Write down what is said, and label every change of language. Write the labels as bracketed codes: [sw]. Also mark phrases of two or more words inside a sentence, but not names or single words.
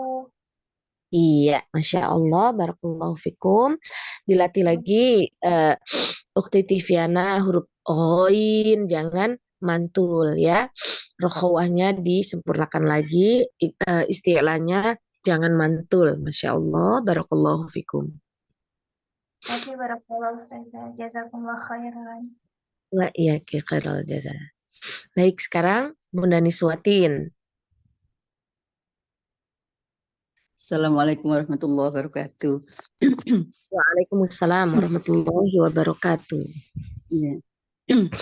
[ar] Iya, ما شاء الله, بارك الله فيكم. [id] Dilatih lagi, Ukhti Tiviana, huruf ghoin, jangan mantul ya. Rokhawahnya disempurnakan lagi, isti'lanya jangan mantul. [ar] ما شاء الله, بارك الله فيكم. [id] Oke, barakallahu Ustazah. [ar] جزاكم الله خيرا. وإيا خير الجزاء. [id] Baik, sekarang Bunda Niswatin. [ar] السلام عليكم ورحمة الله وبركاته. وعليكم السلام ورحمة الله وبركاته.